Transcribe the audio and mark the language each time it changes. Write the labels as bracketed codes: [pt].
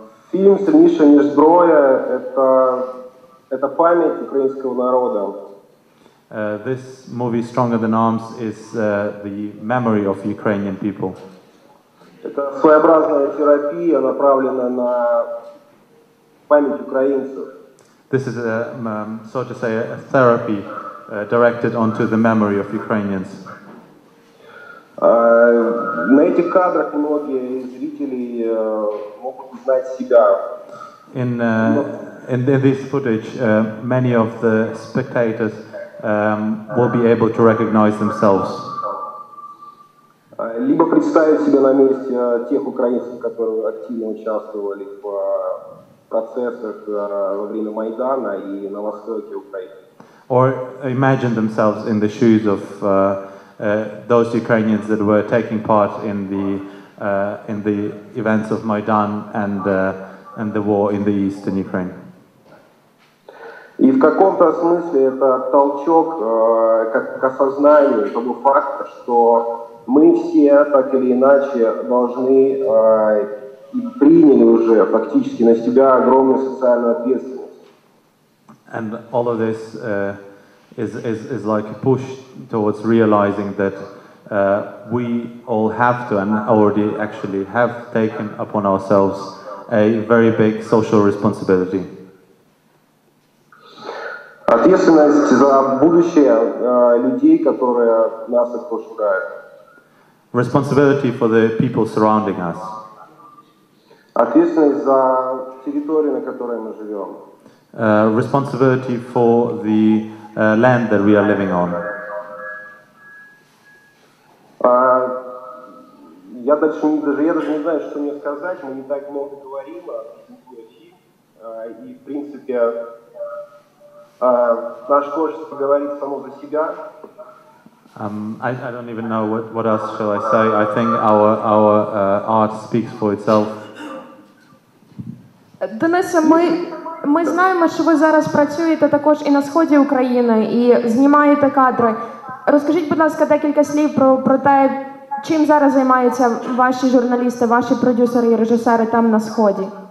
[ru] Фильм «Сильніша, ніж зброя» — это это память украинского народа. [en] This movie, Stronger Than Arms, is the memory of Ukrainian people. [ru] Это своеобразная терапия, направленная на память украинцев. [en] This is, so to say, a therapy directed onto the memory of Ukrainians. [ru] На этих кадрах многие зрители могут узнать себя. [en] In this footage, many of the spectators will be able to recognize themselves. [ru] Либо представить себя на месте тех украинцев, которые активно участвовали в процессах во время Майдана и на востоке Украины. [en] Or imagine themselves in the shoes of those Ukrainians that were taking part in the events of Maidan and the war in the eastern Ukraine. [ru] И в каком-то смысле это толчок к осознанию того факта, что мы все так или иначе должны и приняли уже фактически на себя огромную социальную ответственность. [en] And all of this is like a push towards realizing that we all have to and already actually have taken upon ourselves a very big social responsibility. [ru] Ответственность за будущее людей, которые нас окружают. [en] Responsibility for the people surrounding us. [ru] Ответственность за территорию, на которой мы живем. [en] Responsibility for the land that we are living on. [ru] Я даже не знаю, что мне сказать. Мы не так много говорим о фильме. И, в принципе, наше творчество говорит само за себя. [en] I don't even know what else shall I say. I think our art speaks for itself. [uk] Денисе, ми знаємо, що ви зараз працюєте також і на сході України, і знімаєте кадри. Розкажіть, будь ласка, декілька слів про те, чим зараз займаються ваші журналісти, ваші продюсери і режисери там на сході.